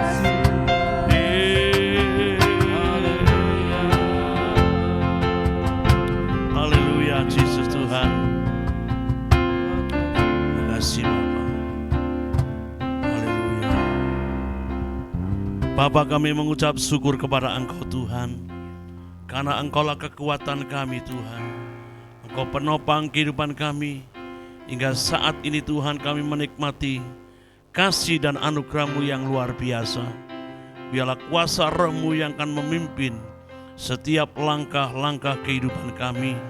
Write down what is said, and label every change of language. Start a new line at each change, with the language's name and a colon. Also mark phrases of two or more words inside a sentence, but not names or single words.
Indonesian: Haleluya, Jesus Tuhan. Terima kasih Bapa. Haleluya. Bapa, kami mengucap syukur kepada Engkau Tuhan, karena Engkaulah kekuatan kami Tuhan. Engkau penopang kehidupan kami. Hingga saat ini Tuhan kami menikmati kasih dan anugerah-Mu yang luar biasa. Biarlah kuasa Roh-Mu yang akan memimpin setiap langkah-langkah kehidupan kami.